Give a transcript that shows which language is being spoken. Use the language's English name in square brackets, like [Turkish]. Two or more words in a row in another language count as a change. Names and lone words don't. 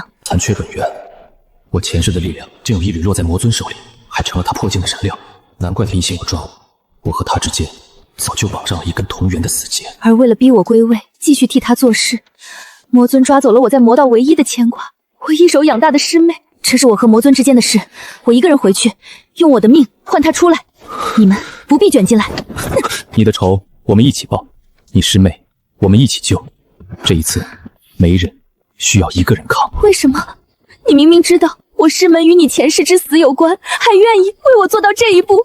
[Chinese] 殘缺本源，我前世的力量竟有一縷落在魔尊手裡，還成了他破鏡的燃料，難怪他一心要抓我。我和他之間早就綁上了一根同源的死結，而為了逼我歸位，繼續替他做事，魔尊抓走了我在魔道唯一的牽掛，我一手養大的師妹。這是我和魔尊之間的事，我一個人回去，用我的命換他出來，你們不必捲進來。你的仇我們一起報，你師妹我們一起救。這一次沒人需要一個人扛。為什麼？你明明知道我師門與你前世之死有關，還願意為我做到這一步？